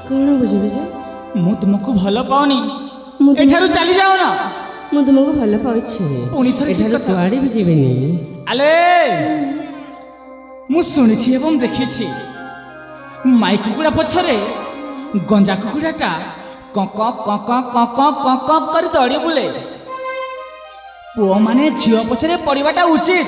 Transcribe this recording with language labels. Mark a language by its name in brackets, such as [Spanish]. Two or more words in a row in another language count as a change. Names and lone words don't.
[Hindi] कौन बुझे [Odia] ମୁ ତୁମକୁ ଭଲ ପାଉନି मु ଏଠାରୁ ଚାଲି ଯାଅ ନା ମୁଁ ତୁମକୁ ଭଲ ପାଉଛି ପୁଣି ଥରେ ସେ ଏଠାରୁ କଥା। କୁଆଡ଼େ ବି ଯିବିନି। ଆଲେ ମୁଁ ଶୁଣିଛି ଏବଂ ଦେଖିଛି ମାଇ କୁକୁଡ଼ା ପଛରେ ଗଞ୍ଜା କୁକୁଡ଼ାଟା କଙ୍କ କଙ୍କ କଙ୍କ କଙ୍କ କରି ଦୌଡ଼ି ବୁଲେ। ପୁଅମାନେ ଝିଅ ପଛରେ ପଡ଼ିବାଟା ଉଚିତ।